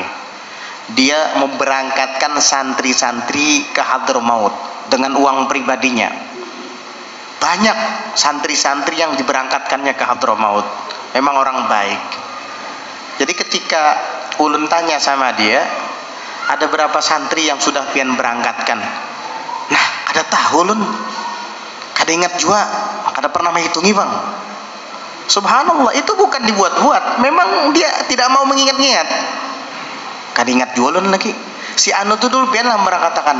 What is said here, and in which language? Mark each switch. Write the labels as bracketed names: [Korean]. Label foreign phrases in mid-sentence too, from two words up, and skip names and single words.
[Indonesian] Dia memberangkatkan santri-santri ke Hadramaut dengan uang pribadinya. Banyak santri-santri yang diberangkatkannya ke Hadramaut. Memang orang baik. Jadi ketika ulun tanya sama dia, ada berapa santri yang sudah pian berangkatkan? [Banjar] Nah, ada tahu ulun. Kada ingat juga, kada pernah menghitungi bang. [Indonesian] Subhanallah, itu bukan dibuat-buat. Memang dia tidak mau mengingat-ingat. Kada ingat juga ulun lagi. [Banjar] Si anu tuh dulu pian lah berangkatkan.